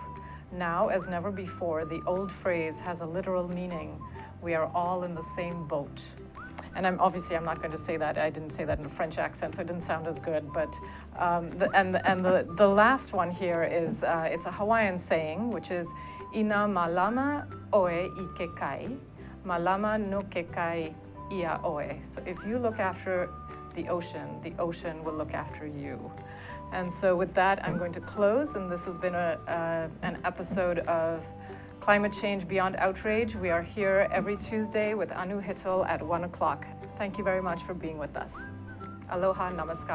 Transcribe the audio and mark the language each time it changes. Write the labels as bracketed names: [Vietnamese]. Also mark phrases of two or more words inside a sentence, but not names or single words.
[English] Now, as never before, the old phrase has a literal meaning. We are all in the same boat." And I'm not going to say that. I didn't say that in a French accent, so it didn't sound as good. But the last one here is it's a Hawaiian saying, which is [Hawaiian] "Ina malama oe I kekai, malama no kekai ia oe." [English] So if you look after the ocean will look after you. And so with that, I'm going to close. And this has been an episode of Climate Change Beyond Outrage. We are here every Tuesday with Anu Hittel at 1 o'clock. Thank you very much for being with us.